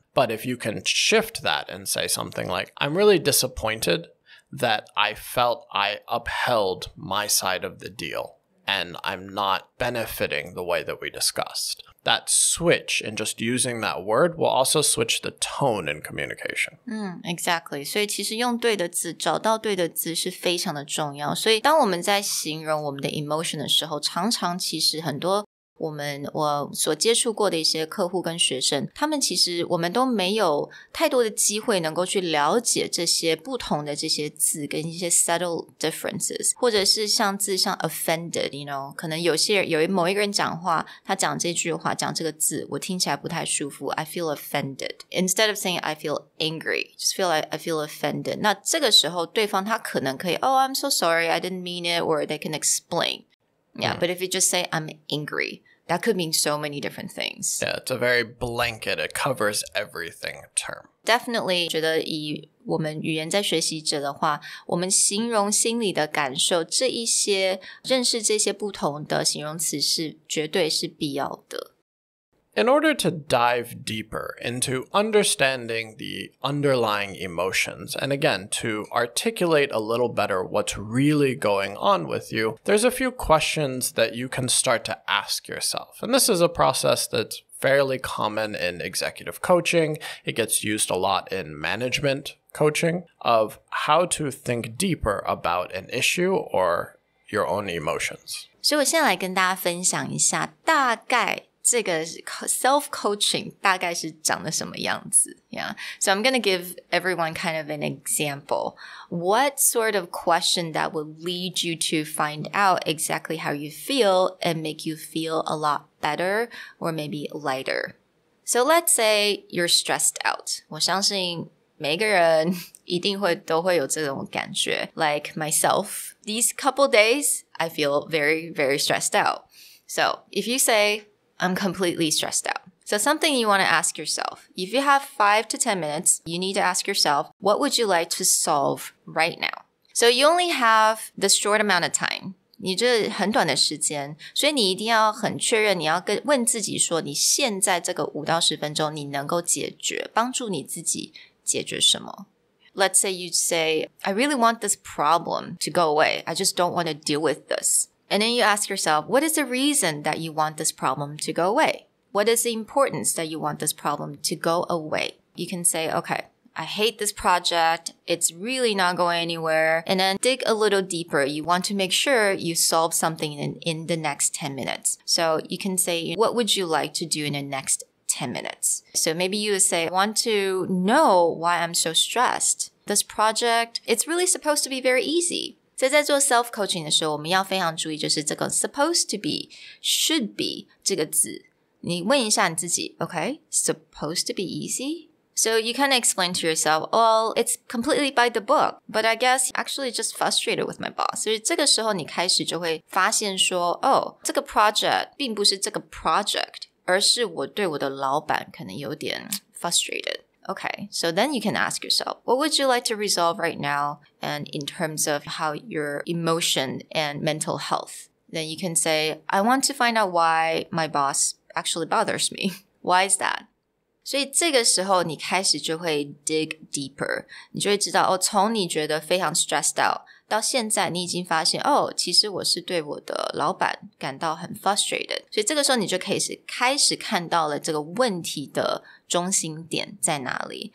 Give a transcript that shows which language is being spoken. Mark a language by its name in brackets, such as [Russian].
[English] But if you can shift that and say something like, I'm really disappointed that I felt I upheld my side of the deal and I'm not benefiting the way that we discussed. That switch in just using that word will also switch the tone in communication. Exactly. [Chinese] 所以其实用对的字，找到对的字是非常的重要。所以当我们在形容我们的 emotion 的时候，常常其实很多我所接触过的一些客户跟学生，他们其实我们都没有太多的机会能够去了解这些不同的这些字跟一些 subtle differences， 或者是像字像 offended， 可能某一个人讲话，他讲这句话讲这个字，我听起来不太舒服 [English] I feel offended. Instead of saying I feel angry, just feel like I feel offended. [Chinese] 那这个时候对方他可能可以 [English] Oh, I'm so sorry, I didn't mean it, or they can explain. Yeah, but if you just say I'm angry, that could mean so many different things. Yeah, it's a very blanket, it covers everything term. [Chinese] Definitely 觉得以我们语言在学习者的话，我们形容心理的感受，这一些认识这些不同的形容词是绝对是必要的。 [English] In order to dive deeper into understanding the underlying emotions, and again, to articulate a little better what's really going on with you, there's a few questions that you can start to ask yourself. And this is a process that's fairly common in executive coaching. It gets used a lot in management coaching of how to think deeper about an issue or your own emotions. [Chinese] 所以我现在来跟大家分享一下，大概这个 self-coaching 大概是长得什么样子 Yeah. [English] So I'm going to give everyone kind of an example. What sort of question that would lead you to find out exactly how you feel and make you feel a lot better or maybe lighter? So let's say you're stressed out. [Chinese] 我相信每个人一定都会有这种感觉 [English] Like myself, these couple days, I feel very, very stressed out. So if you say, I'm completely stressed out. So something you want to ask yourself. If you have 5 to 10 minutes, you need to ask yourself, what would you like to solve right now? So you only have this short amount of time. [Chinese] 你这很短的时间，所以你一定要很确认，你要问自己说，你现在这个5到10分钟，你能够帮助你自己解决什么？ [English] Let's say you say, I really want this problem to go away. I just don't want to deal with this. And then you ask yourself, what is the reason that you want this problem to go away? What is the importance that you want this problem to go away? You can say, okay, I hate this project. It's really not going anywhere. And then dig a little deeper. You want to make sure you solve something in the next 10 minutes. So you can say, what would you like to do in the next 10 minutes? So maybe you would say, I want to know why I'm so stressed. This project, it's really supposed to be very easy. [Chinese] 所以在做 self-coaching 的时候，我们要非常注意就是这个 supposed to be、should be 这个字。你问一下你自己 okay, [English] supposed to be easy? So you kind of explain to yourself, well, it's completely by the book, but I guess actually just frustrated with my boss. [Chinese] 所以这个时候你开始就会发现说，这个 project 并不是这个 project, 而是我对我的老板可能有点 frustrated. [English] Okay, so then you can ask yourself, what would you like to resolve right now? And in terms of how your emotion and mental health, then you can say, I want to find out why my boss actually bothers me. Why is that? [Chinese] 所以这个时候你开始就会 dig deeper. 你就会知道，从你觉得非常 stressed out, 到现在你已经发现，其实我是对我的老板感到很 frustrated. 所以这个时候你就开始看到了这个问题的中心点在哪里。